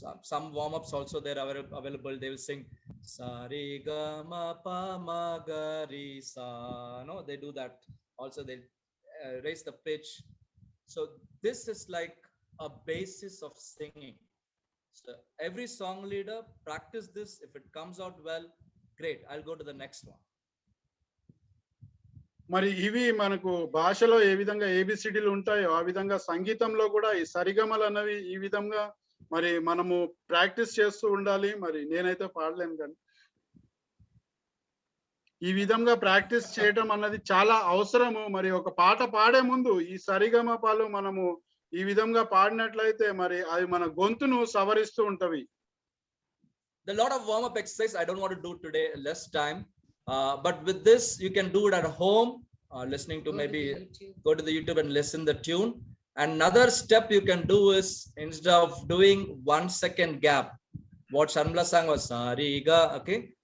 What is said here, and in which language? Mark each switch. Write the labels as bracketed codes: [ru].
[en] Some warm ups also there are available. They will sing Sarigama pa magarisa. No, they do that. Also, they raise the pitch. So this is like a basis of singing. So every song leader practice this. If it comes out well, great. I'll go to the next one. [te] మరి ఇవి మనకు భాషలో ఏ విధంగా ఏబిసిడీలు ఉంటాయో ఆ విధంగా సంగీతంలో కూడా ఈ సరిగమలు అన్నవి ఈ విధంగా మరి మనము ప్రాక్టీస్ చేస్తూ ఉండాలి. మరి నేనైతే పాడలేను, కానీ ఈ విధంగా ప్రాక్టీస్ చేయడం అన్నది చాలా అవసరము. మరి ఒక పాట పాడే ముందు ఈ సరిగమపాలు మనము ఈ విధంగా పాడినట్లయితే మరి అవి మన గొంతును సవరిస్తూ ఉంటవి. [en] The lot of warm up exercise I don't want to do today, less time. But with this, you can do it at home, listening to maybe go to the YouTube and listen the tune. Another step you can do is, instead of doing 1 second gap, what Sharmila sang was Sariga, okay?